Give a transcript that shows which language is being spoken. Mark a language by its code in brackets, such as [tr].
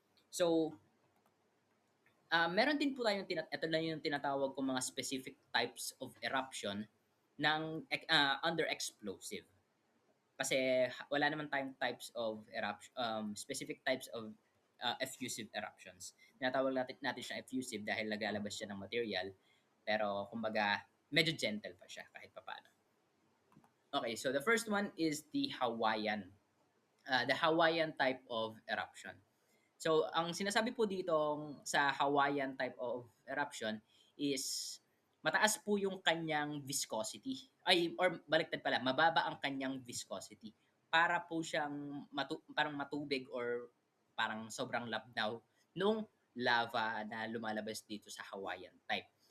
[tl] So, meron din po tayong ito na yung tinatawag kong mga specific types of eruption ng under explosive. Kasi wala naman tayong types of eruption, [en] specific types of effusive eruptions. [tl] Tinatawag natin siya effusive dahil naglalabas siya ng material, pero kumbaga medyo gentle pa siya kahit papaano. [en] Okay, so the first one is the Hawaiian type of eruption. [tl] So, ang sinasabi po dito sa [en] Hawaiian type of eruption [tl] is mataas po yung kanyang viscosity. Ay, or baliktad pala, mababa ang kanyang viscosity. Para po siyang parang matubig or parang sobrang labnaw nung lava na lumalabas dito sa Hawaiian type.